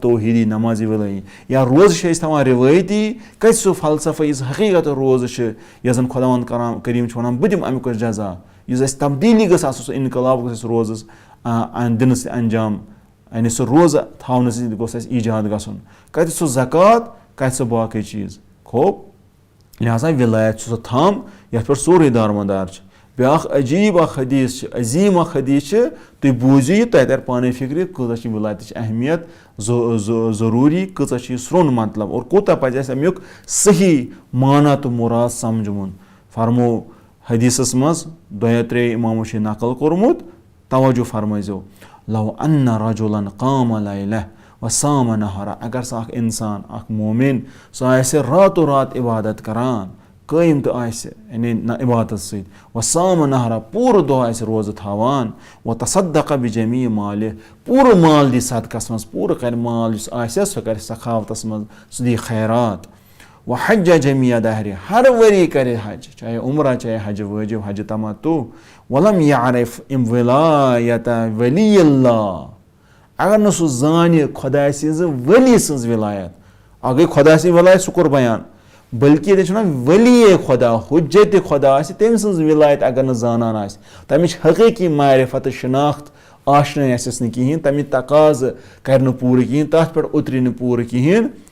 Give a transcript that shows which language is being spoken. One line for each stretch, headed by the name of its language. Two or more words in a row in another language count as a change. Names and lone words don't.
Kashmiri: توحیٖدی نمازِ ولٲیی یا روزٕ چھِ أسۍ تھاوان رِوٲیتی کتہِ سُہ فلسفہ یُس حقیٖقت روزٕ چھِ یۄس زن خۄداوند کریٖم چھُ ونان بہٕ دِمہٕ امیُک جزا یُس اَسہِ تبدیٖلی گٔژھ آسُن سُہ انقلاب گوٚژھ اَسہِ روزس دِنہٕ سۭتۍ انجام یعنی سُہ روزٕ تھاونہٕ سۭتۍ گوٚژھ اَسہِ ایجاد گژھُن کتہِ سُہ زکات کتہِ سُہ باقٕے چیٖز خوب لہٰذا ولایت چھُ سُہ تھم یتھ پٮ۪ٹھ سورُے دارمدار چھُ بیاکھ عجیٖب اکھ حدیٖث چھِ عظیٖم اکھ حدیٖث چھِ تُہۍ بوٗزِو یہِ تۄہہِ ترِ پانے فِکرِ کۭژاہ چھِ ولایتٕچ اہمیت ضروٗری کۭژاہ چھِ یہِ سرٛوٚن مطلب اور کوٗتاہ پزِ اَسہِ امیُک صحیح معنا تہٕ مُراد سمجھُن فرمو حدیٖثس منٛز 2-3 اِمامو چھُ یہِ نقل کوٚرمُت توجہ فرمٲیزیو
Arabic: لو انّ رجُلن قام لیلہ وصام نہارا
Kashmiri: اگر سُہ اکھ انسان اکھ مومِن سُہ آسہِ راتو رات عبادت کران قٲیِم تہٕ آسہِ یعنی عبادت سۭتۍ
Arabic: وصام نہارا
Kashmiri: پوٗرٕ دۄہ آسہِ روزٕ تھاوان
Arabic: وتصدق بجمیع مالہِ
Kashmiri: پوٗرٕ مال دی صدقس منٛز پوٗرٕ کرِ مال یُس آسٮ۪س سُہ کرِ سخاوتس منٛز سُہ دی خیرات
Arabic: وحجہ جمیع دہرِ
Kashmiri: ہر ؤری کرِ حج چاہے عمرہ چاہے حجہِ وٲجِب حجہِ تمتُع
Arabic: ولم یعرف ولایت ولی اللہ
Kashmiri: اگر نہٕ سُہ زانہِ خۄداے سٕنٛزِ ؤلی سٕنٛز ولایت اکھ گٔے خۄداے سٕنٛز ولایت سُہ کوٚر بیان بٔلکہِ ییٚتہِ چھِ ونان ولیے خۄدا حُجتِ خۄدا آسہِ تٔمۍ سٕنٛز ولایت اگر نہٕ زانان آسہِ تمِچ حقیٖقی معرفت تہٕ شناخت آشنٲے آسٮ۪س نہٕ کِہینۍ تمِکۍ تقاضہٕ کرِ نہٕ پوٗرٕ کِہینۍ تتھ پٮ۪ٹھ اُترِ نہٕ پوٗرٕ کِہینۍ